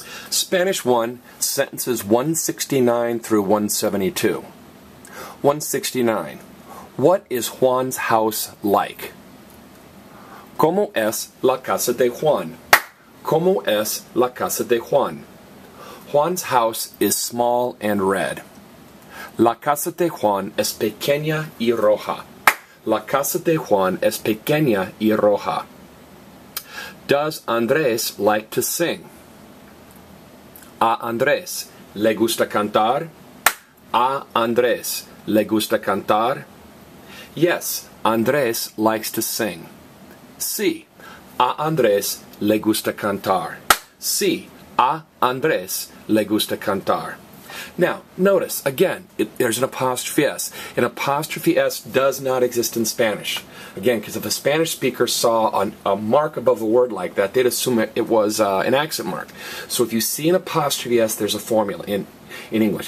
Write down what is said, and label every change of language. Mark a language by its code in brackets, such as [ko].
[en] Spanish 1, sentences 169 through 172. 169. What is Juan's house like? [es] ¿Cómo es la casa de Juan? ¿Cómo es la casa de Juan? [en] Juan's house is small and red. [es] La casa de Juan es pequeña y roja. La casa de Juan es pequeña y roja. [en] Does Andrés like to sing? [es] A Andrés le gusta cantar? A Andrés le gusta cantar? [en] Yes, Andrés likes to sing. [es] Sí, a Andrés le gusta cantar. Sí, a Andrés le gusta cantar. [en] Now, notice, again, there's an apostrophe S. An apostrophe S does not exist in Spanish. Again, because if a Spanish speaker saw a mark above the word like that, they'd assume it was an accent mark. So if you see an apostrophe S, there's a formula in English.